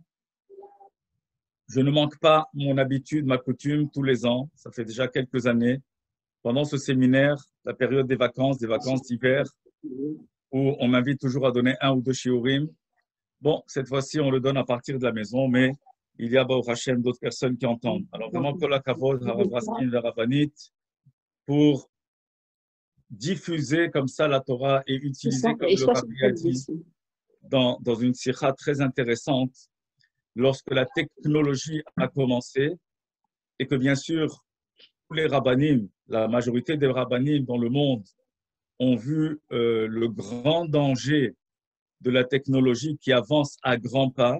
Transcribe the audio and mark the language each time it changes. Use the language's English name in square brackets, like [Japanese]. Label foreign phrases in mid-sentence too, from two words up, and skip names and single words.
[French] Je ne manque pas mon habitude, ma coutume tous les ans, ça fait déjà quelques années, pendant ce séminaire, la période des vacances d'hiver, où on m'invite toujours à donner un ou deux shiurim. Bon, cette fois-ci, on le donne à partir de la maison, mais il y a, [Hebrew] ברוך השם, [French] d'autres personnes qui entendent. Alors vraiment, [Hebrew] כל הכבוד, [French] Harav Raskin, la rabbinit, pour diffuser comme ça la Torah et utiliser, comme le Rabbi a dit, dans une sikha très intéressante, lorsque la technologie a commencé, et que bien sûr, tous les rabbanim, la majorité des rabbanim dans le monde, ont vu le grand danger de la technologie qui avance à grands pas.